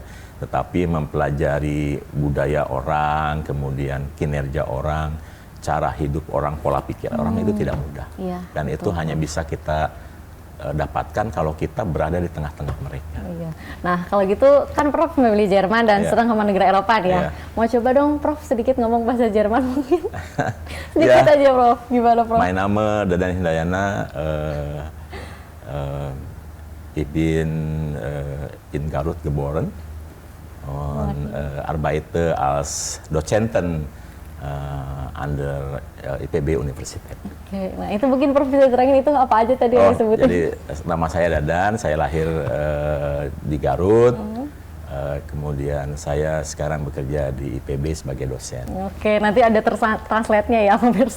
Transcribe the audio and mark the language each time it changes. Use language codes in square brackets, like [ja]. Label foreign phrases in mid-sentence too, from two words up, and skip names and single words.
[id] Tetapi mempelajari budaya orang, kemudian kinerja orang, cara hidup orang, pola pikir orang itu tidak mudah. Dan itu hanya bisa kita dapatkan kalau kita berada di tengah-tengah mereka. Nah kalau gitu kan Prof memilih Jerman dan senang sama negara Eropa nih ya. Mau coba dong Prof sedikit ngomong bahasa Jerman mungkin? Sedikit aja Prof, gimana Prof? [de] Mein Name Dadan Hindayana, ich bin in Garut geboren und arbeite als Dozenten under IPB Universitas. [id] Oke, nah itu mungkin Prof bisa terangin itu apa aja tadi yang disebutin. Jadi nama saya Dadan, saya lahir di Garut. Kemudian saya sekarang bekerja di IPB sebagai dosen. Oke, nanti ada translate-nya ya pemirsa.